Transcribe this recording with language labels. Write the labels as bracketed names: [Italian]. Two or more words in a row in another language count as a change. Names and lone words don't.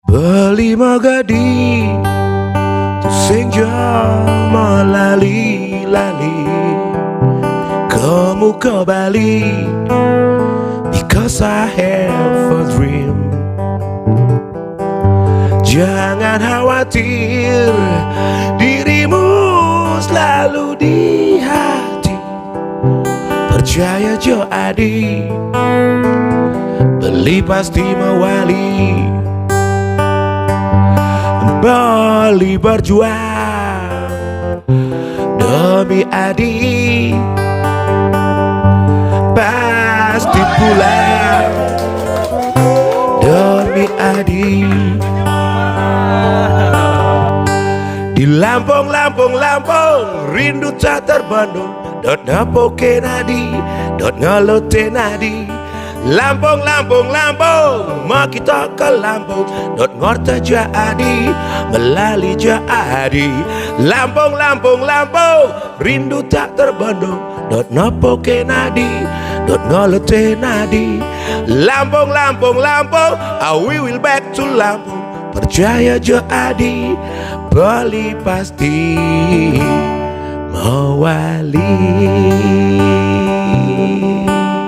[Balinese] Beli magadi senja melali-lali [Indonesian] kamu ke [Balinese] Bali, [English] because I have a dream. [Indonesian] Jangan khawatir, dirimu selalu di hati. [Balinese] Percaya Jo Adi, beli pasti mewali. [Indonesian] Bali berjuang demi Adi, pasti pulang demi Adi. Di Lampung, Lampung, Lampung, rindu tak terbendung. [Lampung Api] Dot napoke nadi, dot ngelote nadi. [Indonesian] Lampung, Lampung, Lampung, mau kita ke Lampung. [Lampung Api] Dot ngorta jadi, melali jadi. [Indonesian] Lampung, Lampung, Lampung, rindu tak terbendung. [Lampung Api] Dot napoke nadi, dot ngelote nadi. [Indonesian] Lampung, Lampung, Lampung, [English] we will back to Lampung. [Indonesian] Percaya jadi, Bali pasti mewali.